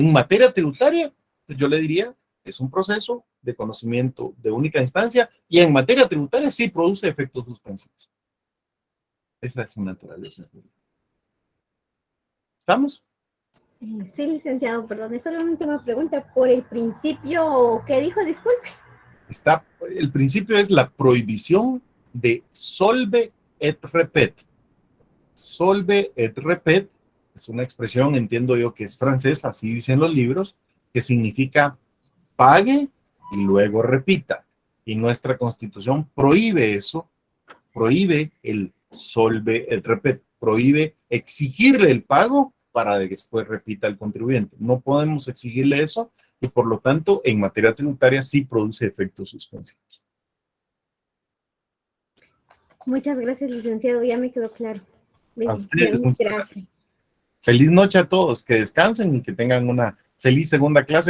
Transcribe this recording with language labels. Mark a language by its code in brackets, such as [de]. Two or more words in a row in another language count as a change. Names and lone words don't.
[es] En materia tributaria, pues yo le diría, es un proceso de conocimiento de única instancia y en materia tributaria sí produce efectos suspensivos. Esa es su naturaleza jurídica. ¿Estamos? Sí, licenciado, perdón, esa es la última pregunta. Por el principio, ¿qué dijo? Disculpe. El principio es la prohibición de [la] solve et repet. Solve et repet [es] es una expresión, entiendo yo que es francesa, así dicen los libros, que significa pague y luego repita. Y nuestra Constitución prohíbe eso, prohíbe el [la] solve et repet, [es] prohíbe exigirle el pago para que después repita el contribuyente. No podemos exigirle eso y por lo tanto en materia tributaria sí produce efectos suspensivos. Muchas gracias, licenciado, ya me quedó claro. A ustedes, muchas gracias. Feliz noche a todos, que descansen y que tengan una feliz segunda clase.